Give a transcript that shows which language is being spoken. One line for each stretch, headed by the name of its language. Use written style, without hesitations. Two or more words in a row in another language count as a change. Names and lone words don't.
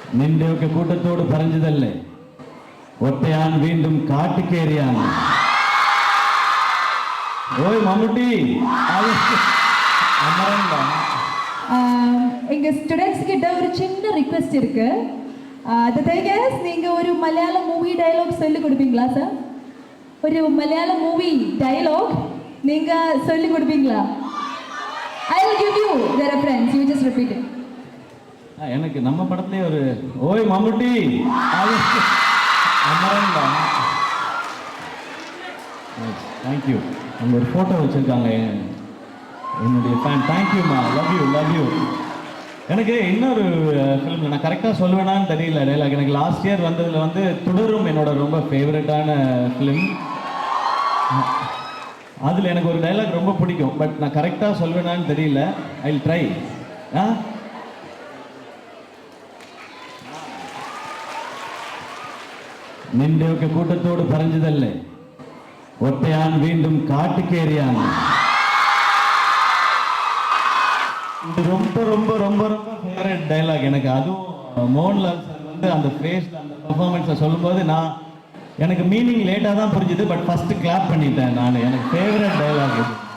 Malayalam: നിന്റെയൊക്കെ കൂട്ടത്തോട് പറഞ്ഞതല്ലേ ഒറ്റയാൻ വീണ്ടും കാട്ടുകേറിയാണ്. ഓയ് മമ്മൂട്ടി
Tamil: எங்க ஸ்டூடெண்ட்ஸ் கிட்ட ஒரு சின்ன ரிக்வெஸ்ட் இருக்கு.
English: The thing is,
Tamil: நீங்க ஒரு மலையாள மூவி டயலாக் சொல்லி கொடுப்பீங்களா சார்? ஒரு மலையாள மூவி டயலாக் நீங்க சொல்லி கொடுப்பீங்களா?
English: I will give you the reference, you just repeat it.
Tamil: எனக்கு நம்ம படத்துலயே ஒரு ஓய் மம்முட்டி தேங்க்யூ. அங்கே ஒரு ஃபோட்டோ வச்சுருக்காங்க என்னுடைய ஃபேன். தேங்க்யூம்மா,
English: love you.
Tamil: எனக்கு இன்னொரு ஃபிலிமில் நான் கரெக்டாக சொல்லுவேனான்னு தெரியல டைலாக். எனக்கு
English: last year
Tamil: வந்ததில் வந்து துடரும் என்னோட ரொம்ப ஃபேவரட்டான ஃபிலிம். அதில் எனக்கு ஒரு டைலாக் ரொம்ப பிடிக்கும். பட் நான் கரெக்டாக சொல்லுவேனான்னு தெரியல.
English: I will try.
Malayalam: നിന്റെയൊക്കെ കൂട്ടത്തോട് പറഞ്ഞതല്ലേ ഒറ്റയാൻ വീണ്ടും കാട്ടുകേറിയാണ്.
Tamil: இது ரொம்ப ரொம்ப ரொம்ப ரொம்ப ஃபேவரட் டைலாக் எனக்கு. அதுவும் மோகன்லால் சார் வந்து அந்த ஃபேஸில் அந்த பர்ஃபார்மன்ஸை சொல்லும்போது எனக்கு மீனிங் லேட்டாக தான் புரிஞ்சுது. பட்
English: first clap
Tamil: பண்ணிட்டேன் நான். எனக்கு ஃபேவரட் டைலாக் இது.